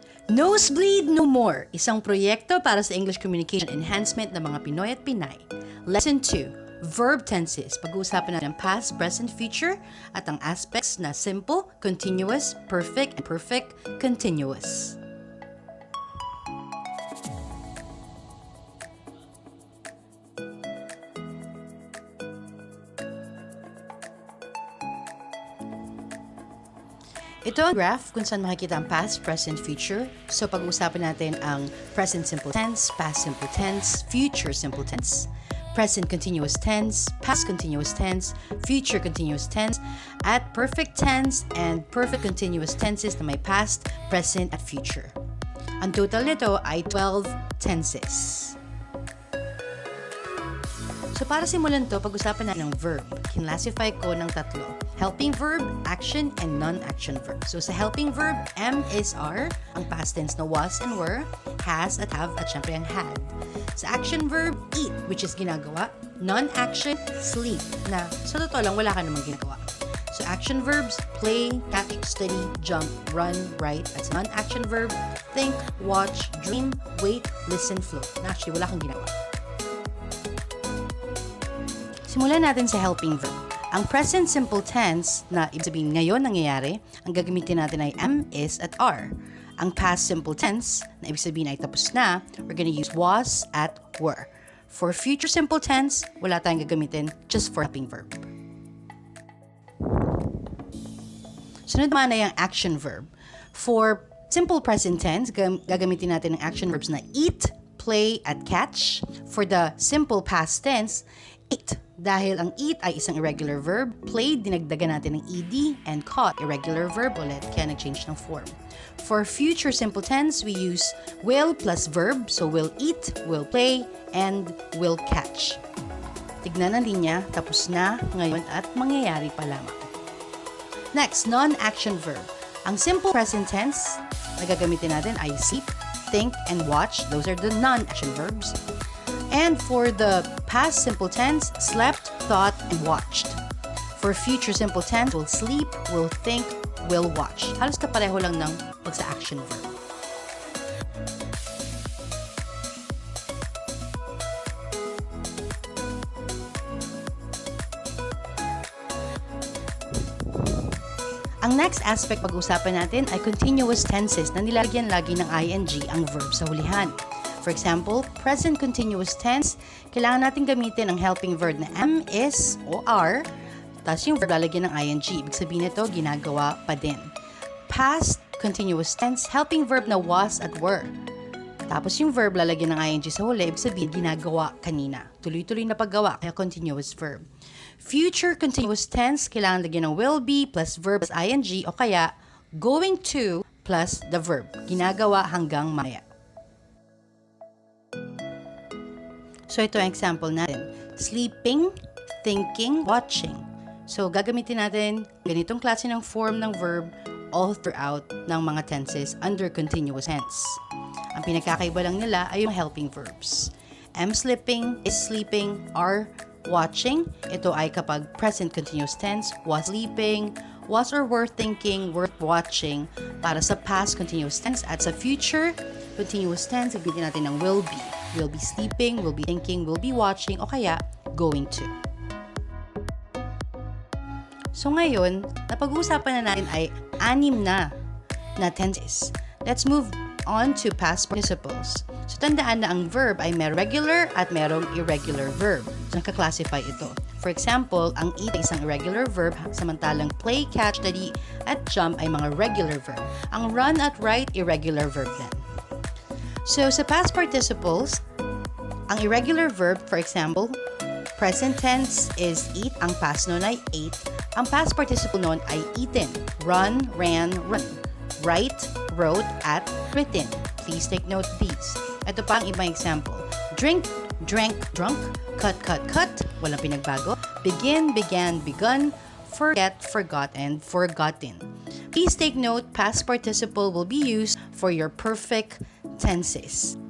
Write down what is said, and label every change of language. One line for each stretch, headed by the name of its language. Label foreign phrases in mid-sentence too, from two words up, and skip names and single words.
Filipino: Nosebleed No More, isang proyekto para sa
English: English communication enhancement
Filipino: ng mga Pinoy at Pinay.
English: Lesson 2, Verb Tenses.
Filipino: Pag-uusapan natin ang
English: past, present, future
Filipino: at ang aspects na
English: simple, continuous, perfect, and perfect continuous.
Filipino: Ito ang graph kung saan makikita ang
English: past, present, future. So
Filipino: pag-uusapan natin ang
English: present simple tense, past simple tense, future simple tense, present continuous tense, past continuous tense, future continuous tense, at perfect tense and perfect continuous tenses
Filipino: na may
English: past, present, at future.
Filipino: Ang total nito ay 12 tenses. So para simulan to, pag-usapan natin ng verb. Kinlassify ko ng tatlo.
English: Helping verb, action, and non-action verb. So sa helping verb, am, is, are, ang past tense na was and were, has at have,
Filipino: at syempre ang had.
English: Sa action verb, eat, which is ginagawa. Non-action, sleep,
Filipino: na sa totoo lang, wala ka namang ginagawa.
English: So action verbs, play, catch, study, jump, run, write.
Filipino: At sa
English: non-action verb, think, watch, dream, wait, listen, float.
Filipino: Na actually, wala kang ginagawa. Simulan natin sa helping verb. Ang
English: present simple tense
Filipino: na ibig sabihin ngayon nangyayari, ang gagamitin natin ay
English: am, is,
Filipino: at are. Ang
English: past simple tense
Filipino: na ibig sabihin ay tapos na,
English: we're gonna use was, at, were. For future simple tense,
Filipino: wala tayong gagamitin,
English: just for helping verb.
Filipino: Sunod naman ay ang action verb.
English: For simple present tense,
Filipino: gagamitin natin ang
English: action verbs
Filipino: na
English: eat, play,
Filipino: at catch.
English: For the simple past tense, eat.
Filipino: Dahil ang eat ay isang
English: irregular verb,
Filipino: play, dinagdagan natin ng ed,
English: and caught, irregular verb
Filipino: ulit, kaya nag-change ng form.
English: For future simple tense, we use will plus verb, so will eat, will play, and will catch.
Filipino: Tignan ang linya, tapos na, ngayon, at mangyayari pa lamang.
English: Next, non-action verb. Ang simple present tense
Filipino: na gagamitin natin ay
English: sleep, think, and watch. Those are the non-action verbs. And for the past simple tense, slept, thought, and watched. For future simple tense, will sleep, will think, will watch.
Filipino: Halos kapareho lang ng pag sa action verb. Ang
English: next aspect
Filipino: pag-usapan natin ay
English: continuous tenses
Filipino: na nilagyan lagi ng ing ang verb sa hulihan.
English: For example, present continuous tense,
Filipino: kailangan natin gamitin ang
English: helping verb
Filipino: na
English: am, is,
Filipino: o are, tapos yung verb lalagyan ng ing. Ibig sabihin nito, ginagawa pa din.
English: Past continuous tense, helping verb na was at were.
Filipino: Tapos yung verb lalagyan ng ing sa huli, ibig sabihin, ginagawa kanina. Tuloy-tuloy na paggawa, kaya
English: continuous verb. Future continuous tense,
Filipino: kailangan lagyan ng
English: will be plus verb plus ing,
Filipino: o kaya
English: going to plus the verb.
Filipino: Ginagawa hanggang maya. So ito ang example natin.
English: Sleeping, thinking, watching.
Filipino: So gagamitin natin ganitong klase ng form ng verb
English: all throughout
Filipino: ng mga
English: tenses under continuous tense.
Filipino: Ang pinagkakaiba lang nila ay yung
English: helping verbs. Am sleeping, is sleeping, are watching.
Filipino: Ito ay kapag
English: present continuous tense, was sleeping, was or were thinking, were watching
Filipino: para sa
English: past continuous tense.
Filipino: At sa
English: future continuous tense,
Filipino: gagamitin natin ng
English: will be. Will be sleeping, will be thinking, will be watching,
Filipino: o kaya
English: going to.
Filipino: So ngayon, napag-uusapan na natin ay 6 na tenses.
English: Let's move on to past participles.
Filipino: So tandaan na ang verb ay may regular at merong irregular verb. So nakaklasify ito.
English: For example,
Filipino: ang eat ay isang
English: irregular verb,
Filipino: samantalang
English: play, catch, study,
Filipino: at jump ay mga
English: regular verb. Ang run at write, irregular verb din. So, sa past participles, ang irregular verb, for example, present tense is eat,
Filipino: ang past nun ay ate.
English: Ang past participle
Filipino: nun ay
English: eaten, run, ran, run, write, wrote, at written. Please take note of these.
Filipino: Ito pa ang ibang example.
English: Drink, drank, drunk, cut, cut, cut,
Filipino: walang pinagbago.
English: Begin, began, begun, forget, forgot, and forgotten. Please take note, past participle will be used for your perfect tenses.